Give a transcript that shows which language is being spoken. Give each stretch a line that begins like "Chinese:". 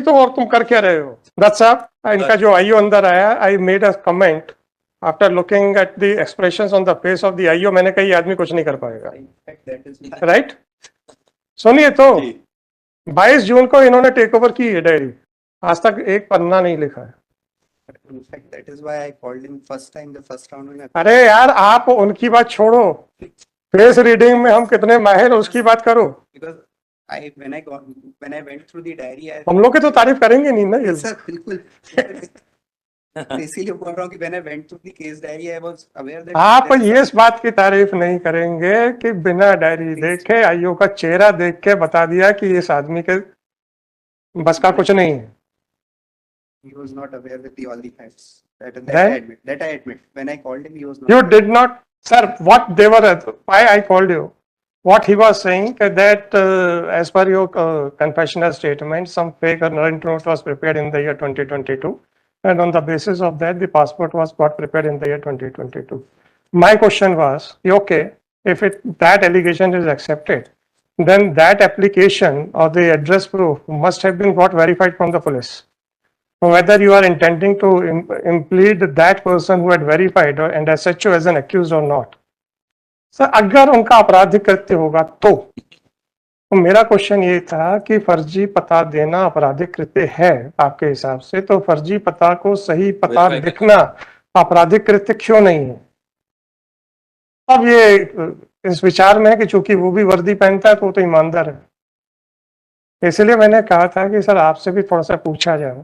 Hindi: तो और तुम कर क्या रहे हो? दत्त साहब, इनका जो आईओ अंदर आया,
English: I made a comment after looking at the expressions on the face of the IO.
Hindi: मैंने कहा ये आदमी कुछ नहीं कर पाएगा, राइट? सुनिए तो 22 जून को इन्होंने टेक ओवर की है डायरी, आज तक एक पन्ना नहीं लिखा है।
English: That is why I called him first time, the first round में।
Hindi: अरे यार आप उनकी बात छोड़ो, फेस रीडिंग में हम कितने माहिर उसकी बात करो।
English: When I went through the diary,
Hindi: हम लोग की तो तारीफ करेंगे नहीं ना ये। सर बिल्कुल। इसीलिए बोल रहा हूँ कि
English: when I went through the case diary, I was aware that
Hindi: आप ये इस बात की तारीफ नहीं करेंगे कि बिना डायरी देखे आईओ का चेहरा देख के बता दिया कि इस आदमी के बस का कुछ नहीं है।
English: He was not aware with all the facts. That I admit. When I called him, he was not. You did not, sir. What they were, why I called you? What he was saying that as per your confessional statement, some fake warrant note was prepared in the year 2022, and on the basis of that, the passport was got prepared in the year 2022. My question was, okay, if that allegation is accepted, then that application or the address proof must have been got verified from the police. Whether you are intending to implead that person who had verified and SHO as an accused or not.
Hindi: Sir अगर उनका आपराधिक कृत्य होगा तो मेरा question ये था कि फर्जी पता देना आपराधिक कृत्य है आपके हिसाब से, तो फर्जी पता को सही पता लिखना आपराधिक कृत्य क्यों नहीं है? अब ये इस विचार में है कि चूंकि वो भी वर्दी पहनता है तो वो तो ईमानदार है, इसलिए मैंने कहा था कि सर आपसे भी थोड़ा सा पूछा जाए।